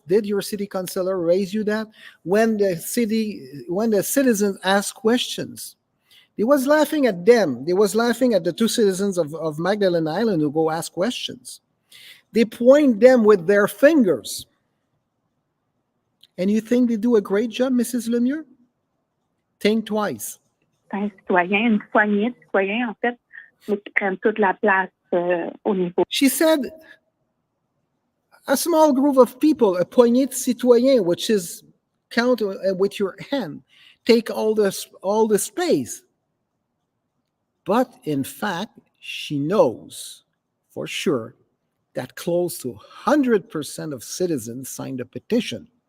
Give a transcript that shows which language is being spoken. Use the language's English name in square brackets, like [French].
[English] Did your city councilor raise you that? When the citizens asked questions, they was laughing at them. They was laughing at the 2 citizens of Magdalene Island who go ask questions. They point them with their fingers. And you think they do a great job, Mrs. Lemieux? Think twice. [French] Une poignée de citoyens, en fait, mais qui prennent toute la place au niveau. [English] She said, a small group of people, a [French] poignée de citoyens, [English] which is count with your hand, take all the space. But in fact, she knows for sure that close to 100% of citizens signed a petition.